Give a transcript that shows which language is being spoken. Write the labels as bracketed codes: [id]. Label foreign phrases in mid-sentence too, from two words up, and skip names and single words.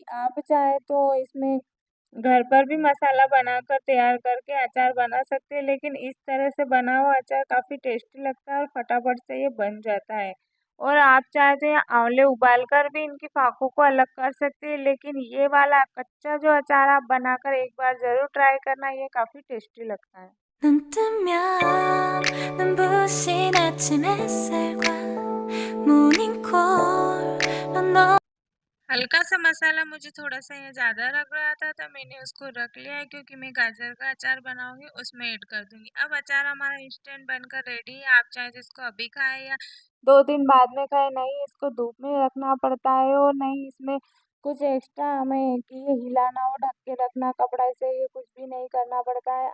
[hi] आप चाहे तो इसमें घर पर भी मसाला बनाकर तैयार करके अचार बना सकते हैं, लेकिन इस तरह से बना हुआ अचार काफ़ी टेस्टी लगता है और फटाफट से ये बन जाता है। और आप चाहे तो यहाँ आंवले उबाल कर भी इनकी फाकों को अलग कर सकते हैं, लेकिन ये वाला कच्चा जो अचार आप बनाकर एक बार ज़रूर ट्राई करना, ये काफ़ी टेस्टी लगता है। [ko] 눈 뜨면 눈부신 아침 햇살과 모닝콜로 너 [hi] हल्का सा मसाला मुझे थोड़ा सा ये ज़्यादा लग रहा था तो मैंने उसको रख लिया है, क्योंकि मैं गाजर का अचार बनाऊंगी उसमें ऐड कर दूंगी। अब अचार हमारा इंस्टेंट बनकर रेडी है। आप चाहे तो इसको अभी खाएं या 2 दिन बाद में खाएं। नहीं इसको धूप में रखना पड़ता है और नहीं इसमें कुछ एक्स्ट्रा हमें कि ये हिलाना और ढक के रखना कपड़ा से, ये कुछ भी नहीं करना पड़ता है।